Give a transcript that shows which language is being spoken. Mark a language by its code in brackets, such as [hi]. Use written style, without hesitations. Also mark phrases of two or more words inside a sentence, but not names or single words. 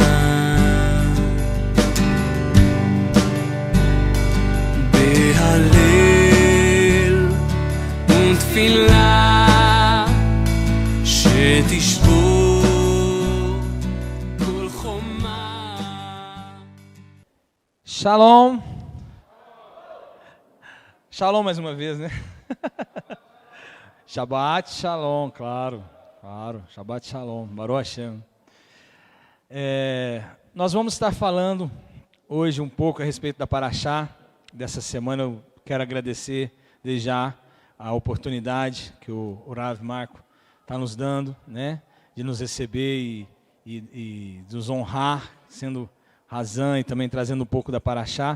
[he] בהלל ותפילה שתשבור כל חומה. [pt] Shalom. Shalom mais uma vez, né? [he] שבת שלום, claro. שבת שלום, ברוך השם. [pt] Nós vamos estar falando hoje um pouco a respeito da Parashá dessa semana. Eu quero agradecer desde já a oportunidade que o Rav Marco está nos dando, né, de nos receber e nos honrar, sendo Razan e também trazendo um pouco da Parashá.